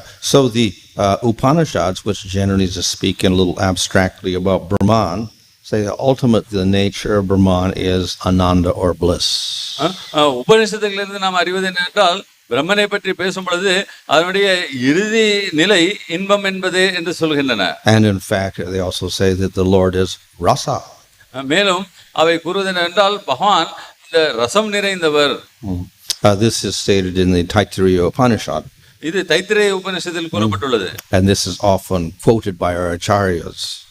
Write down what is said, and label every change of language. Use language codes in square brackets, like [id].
[en] So the Upanishads, which generally just speak in a little abstractly about Brahman, say that ultimately the nature of Brahman is ananda or bliss. [ta] உபநிஷத்துகளிலிருந்து நாம் அறிவது என்னவென்றால் பிரம்மனை பற்றி பேசும் பொழுது அதனுடைய இறுதி நிலை இன்பம் என்பது என்று சொல்கின்றன. [en] And in fact, they also say that the Lord is rasa. [ta] மேலும் அவை கூறுவது என்னவென்றால் பகவான் இந்த ரசம் நிறைந்தவர். [en] This is stated in the Taittiriya Upanishad. [ta] இது தைத்திரேய உபநிஷத்தில் கூறப்பட்டுள்ளது. [en] And this is often quoted by our acharyas.